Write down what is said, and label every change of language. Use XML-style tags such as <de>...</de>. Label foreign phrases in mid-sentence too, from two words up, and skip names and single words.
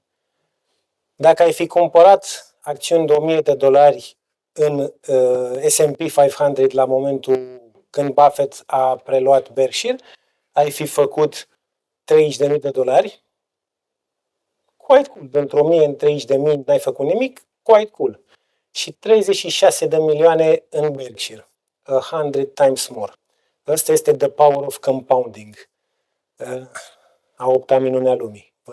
<ro>Dacă ai fi cumpărat acțiuni de $1.000 în S&P 500 la momentul când Buffett a preluat Berkshire, ai fi făcut $30.000.</ro> <en>Quite cool.</en> <ro>Pentru 1.000 în 30.000 n-ai făcut nimic,</ro> <en>quite cool.</en> <ro>Și 36 de milioane în Berkshire.</ro> <en>100 times more.</en> <ro>Ăsta este</ro> <en>the power of compounding.</en> <ro>A 8-a minune a lumii.</ro>